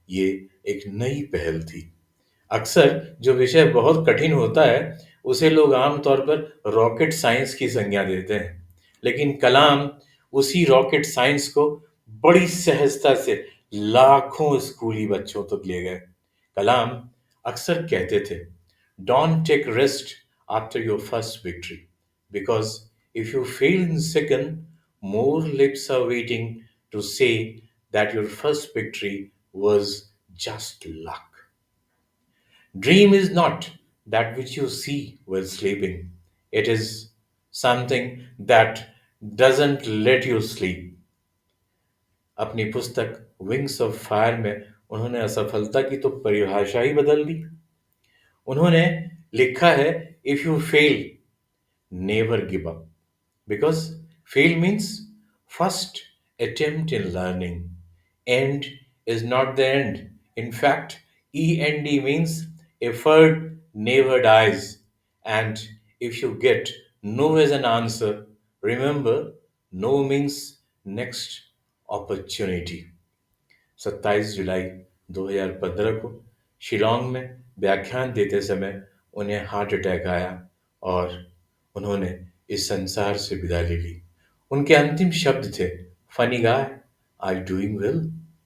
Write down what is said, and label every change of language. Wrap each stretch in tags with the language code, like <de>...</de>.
<hi>ये एक नई पहल थी। अक्सर जो विषय बहुत कठिन होता है, उसे लोग आमतौर पर रॉकेट साइंस की संज्ञा देते हैं, लेकिन कलाम उसी रॉकेट साइंस को बड़ी सहजता से लाखों स्कूली बच्चों तक ले गए। कलाम अक्सर कहते थे,</hi> <en>"Don't take rest after your first victory, because if you fail in second, more lips are waiting to say that your first victory was just luck." Dream is not that which you see while sleeping. It is something that doesn't let you sleep.</en> <hi>अपनी पुस्तक wings of fire में उन्होंने असफलता की तो परिभाषा ही बदल दी। उन्होंने लिखा है,</hi> <en>"If you fail, never give up, because fail means first attempt in learning. End is not the end. In fact, END means effort never dies. And if you get no as an answer, remember no means next opportunity."</en> <hi>27 जुलाई 2015 को शिलोंग में व्याख्यान देते समय उन्हें heart attack आया और उन्होंने इस संसार से विदा ले ली। उनके अंतिम शब्द थे,</hi> <en>"Funny guy, are you doing well?"</en>